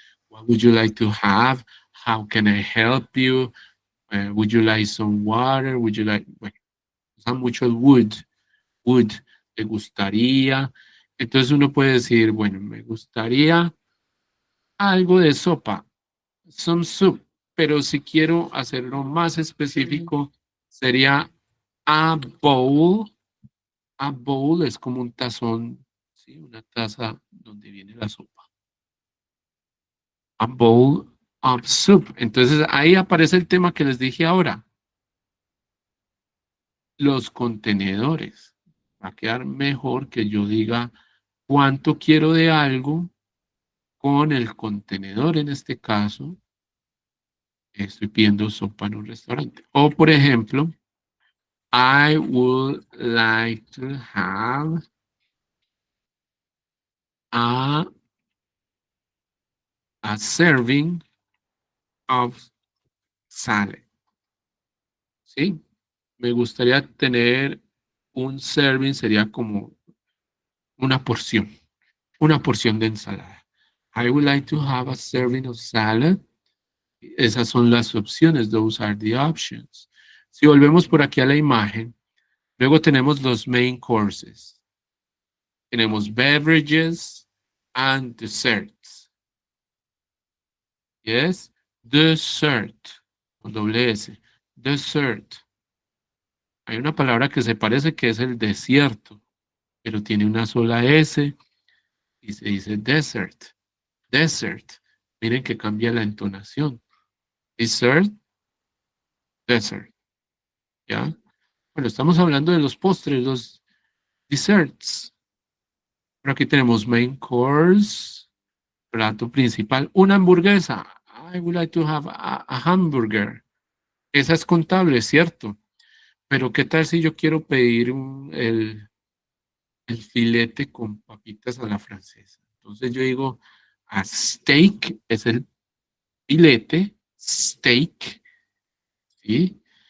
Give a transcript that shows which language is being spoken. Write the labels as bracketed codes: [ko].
[en] What would you like to have? How can I help you? Would you like some water? Would you like, [es] bueno, usa mucho el would, ¿te gustaría? Entonces uno puede decir, bueno, me gustaría algo de sopa, [en] some soup, [es] pero si quiero hacerlo más específico, sería [en] a bowl. A bowl [es] es como un tazón, ¿sí? Una taza donde viene la sopa. [en] A bowl of soup. [es] Entonces ahí aparece el tema que les dije ahora. Los contenedores. Va a quedar mejor que yo diga cuánto quiero de algo con el contenedor en este caso. Estoy pidiendo sopa en un restaurante. O por ejemplo, [en] I would like to have a serving of salad. [es] ¿Sí? Me gustaría tener un serving, sería como una porción de ensalada. [en] I would like to have a serving of salad. [es] Esas son las opciones, [en] those are the options. [es] Si volvemos por aquí a la imagen, luego tenemos los main courses. Tenemos [en] beverages and desserts. [es] Yes, dessert, con doble S, dessert. Hay una palabra que se parece que es el desierto, pero tiene una sola S y se dice desert, desert. Miren que cambia la entonación. Dessert, desert, ¿ya? Bueno, estamos hablando de los postres, los desserts. Pero aquí tenemos main course, plato principal, una hamburguesa. [en] I would like to have a hamburger. [es] Esa es contable, ¿cierto? Pero ¿qué tal si yo quiero pedir el filete con papitas a la francesa? Entonces yo digo, a steak es el filete, steak, ¿sí?